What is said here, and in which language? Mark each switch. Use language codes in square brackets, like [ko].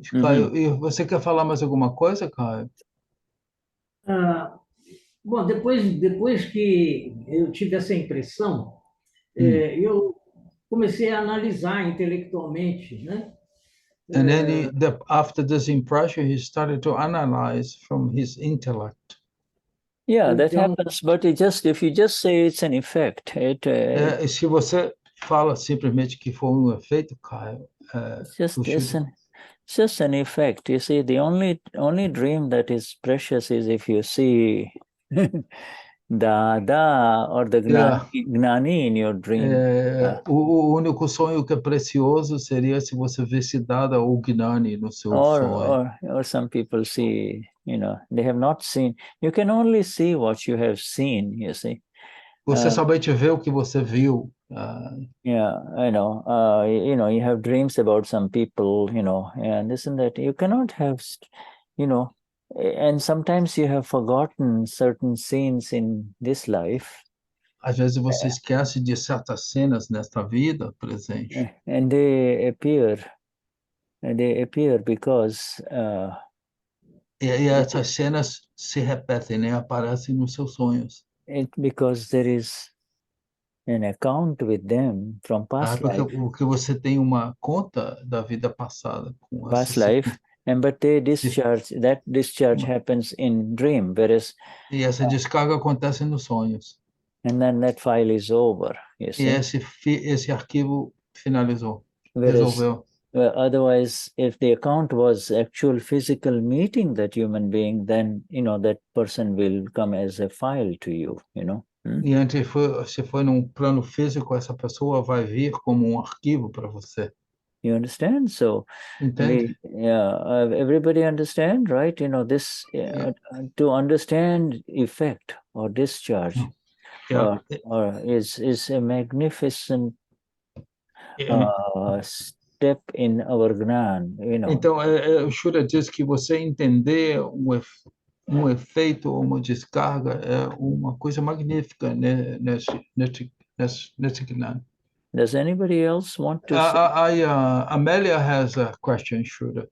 [pt] Caio, e você quer falar mais alguma coisa, Caio? Bom, depois que eu tive essa impressão, eu comecei a analisar intelectualmente, né? [en] And then after this impression, he started to analyze from his intellect. Yeah, that happens, but if you just say it's an effect, [pt] se você fala simplesmente que foi um efeito, Caio, [en] it's just an effect. You see, the only dream that is precious is if you see Dada or the Gnani in your dream. [pt] O único sonho que é precioso seria se você visse Dada ou Gnani no seu sonho. [en] Or some people see, they have not seen. You can only see what you have seen, you see. [pt] Você somente vê o que você viu. [en] Yeah, I know. You have dreams about some people, and this and that. You cannot have, and sometimes you have forgotten certain scenes in this life. [pt] Às vezes você esquece de certas cenas nesta vida presente. [en] And they appear because [pt] e essas cenas se repetem, né? Aparecem nos seus sonhos. [en] Because there is an account with them from past life. [pt] Porque você tem uma conta da vida passada com [en] past life, but they discharge. That discharge happens in dream, whereas. [pt] E essa descarga acontece nos sonhos. [en] And then that file is over. You see? [pt] E esse arquivo finalizou. [en] Whereas, [pt] resolveu. [en] Otherwise, if the account was actual physical meeting that human being, then that person will come as a file to you. [pt] E antes se foi num plano físico, essa pessoa vai vir como um arquivo para você. [en] You understand? So, [pt] Entende? [en] Everybody understand, right? This to understand effect or discharge, or is a magnificent step in our Gnan. [pt] Então, o Shura diz que você entender um efeito ou uma descarga é uma coisa magnífica, né, nesse Gnan. [en] Does anybody else want to say? Amelia has a question, Shura.